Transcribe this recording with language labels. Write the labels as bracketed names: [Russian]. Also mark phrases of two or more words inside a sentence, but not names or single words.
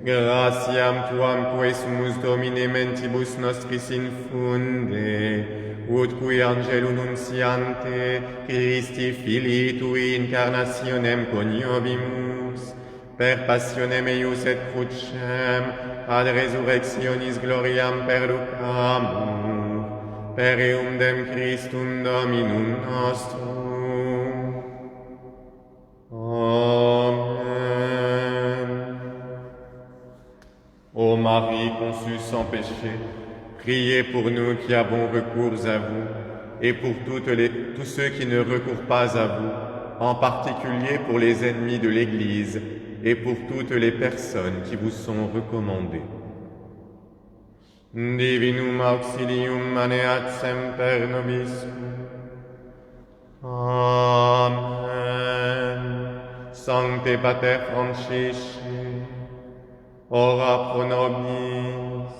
[Latin] gratiam tuam quesumus Domine mentibus nostris infunde, ut qui angelo nunciante Christi Filii Tui incarnationem coniovimus, per passionem eius et crucem, ad resurrectionis gloriam perducamur, per eum dem Christum Dominum nostrum. Amen. [French] Ô Marie conçue sans péché, priez pour nous qui avons recours à vous, et pour tous ceux qui ne recourent pas à vous, en particulier pour les ennemis de l'Église, et pour toutes les personnes qui vous sont recommandées. [Latin] Divinum auxilium maneat semper nobis. Amen. Sancte Pater Francisci, ora pro nobis.